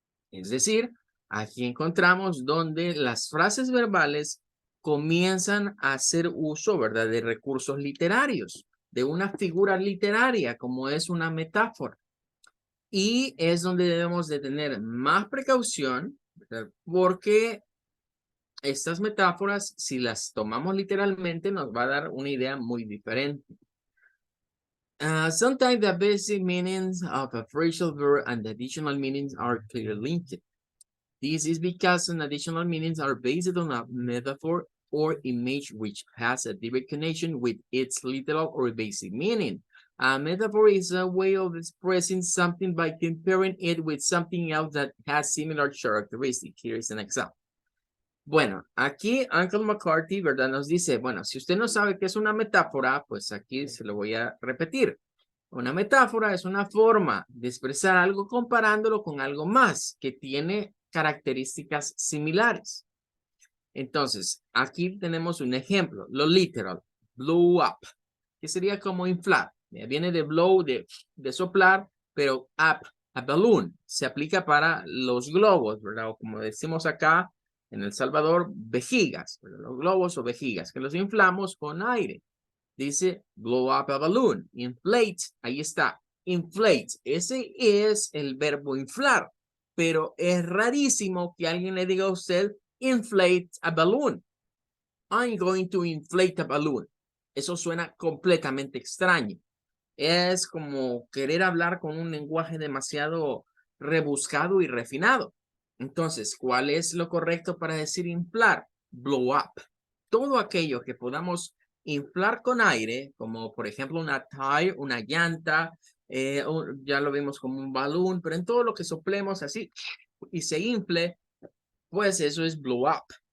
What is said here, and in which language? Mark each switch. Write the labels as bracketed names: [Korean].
[Spanish] Es decir, aquí encontramos donde las frases verbales comienzan a hacer uso, ¿verdad?, de recursos literarios, de una figura literaria como es una metáfora. Y es donde debemos de tener más precaución, ¿verdad?, porque estas metáforas, si las tomamos literalmente, nos va a dar una idea muy diferente. [English] Sometimes the basic meanings of a phrasal verb and the additional meanings are clearly linked. This is because some additional meanings are based on a metaphor or image which has a direct connection with its literal or basic meaning. A metaphor is a way of expressing something by comparing it with something else that has similar characteristics. Here is an example. [Spanish] Bueno, aquí Uncle McCarthy, ¿verdad? Nos dice, bueno, si usted no sabe qué es una metáfora, pues aquí se lo voy a repetir. Una metáfora es una forma de expresar algo comparándolo con algo más que tiene características similares. Entonces, aquí tenemos un ejemplo, lo literal, blow up, que sería como inflar. Viene de blow, de soplar, pero up, [English] a balloon, [Spanish] se aplica para los globos, ¿verdad? O como decimos acá en El Salvador, vejigas, ¿verdad? Los globos o vejigas, que los inflamos con aire. Dice [English] blow up a balloon, [Spanish] inflate, ahí está, inflate, ese es el verbo inflar, pero es rarísimo que alguien le diga a usted [English] inflate a balloon. I'm going to inflate a balloon. [Spanish] Eso suena completamente extraño. Es como querer hablar con un lenguaje demasiado rebuscado y refinado. Entonces, ¿cuál es lo correcto para decir inflar? Blow up. Todo aquello que podamos inflar con aire, como por ejemplo una tire, una llanta, ya lo vimos como un balloon, pero en todo lo que soplemos así y se infle, pues eso es blow up.